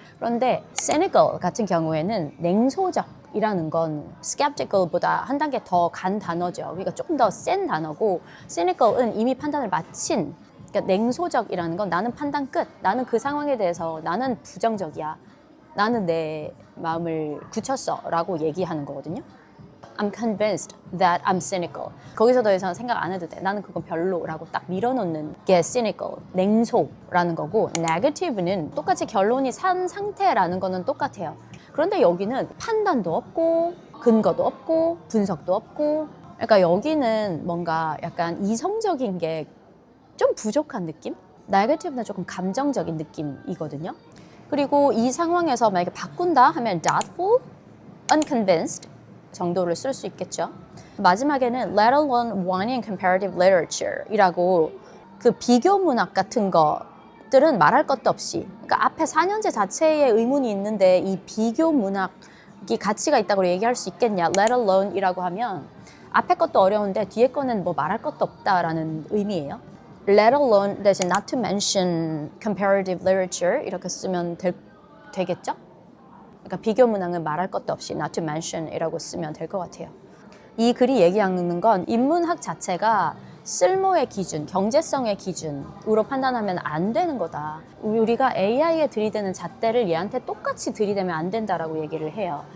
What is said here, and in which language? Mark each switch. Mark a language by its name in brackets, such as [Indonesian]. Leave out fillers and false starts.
[Korean] 그런데 cynical 같은 경우에는 냉소적이라는 건 skeptical보다 한 단계 더 간 단어죠. 그러니까 조금 더 센 단어고 cynical은 이미 판단을 마친, 그러니까 냉소적이라는 건 나는 판단 끝, 나는 그 상황에 대해서 나는 부정적이야, 나는 내 마음을 굳혔어 라고 얘기하는 거거든요. [English] I'm convinced that I'm cynical. [Korean] 거기서 더 이상 생각 안 해도 돼. 나는 그건 별로라고 딱 밀어놓는 게 cynical, 냉소라는 거고, negative는 똑같이 결론이 산 상태라는 거는 똑같아요. 그런데 여기는 판단도 없고 근거도 없고 분석도 없고, 그러니까 여기는 뭔가 약간 이성적인 게 좀 부족한 느낌? negative는 조금 감정적인 느낌이거든요. 그리고 이 상황에서 만약에 바꾼다 하면 doubtful, unconvinced 정도를 쓸 수 있겠죠. 마지막에는 [English] let alone wanting comparative literature [Korean] 이라고, 그 비교 문학 같은 것들은 말할 것도 없이, 그러니까 앞에 4년제 자체에 의문이 있는데 이 비교 문학이 가치가 있다고 얘기할 수 있겠냐, let alone 이라고 하면 앞에 것도 어려운데 뒤에 거는 뭐 말할 것도 없다라는 의미예요. [English] let alone [Korean] 대신 [English] not to mention comparative literature [Korean] 이렇게 쓰면 되겠죠? 그러니까 비교 문항은 말할 것도 없이 [English] not to mention [Korean] 이라고 쓰면 될 것 같아요. 이 글이 얘기하는 건 인문학 자체가 쓸모의 기준, 경제성의 기준으로 판단하면 안 되는 거다. 우리가 AI에 들이대는 잣대를 얘한테 똑같이 들이대면 안 된다라고 얘기를 해요.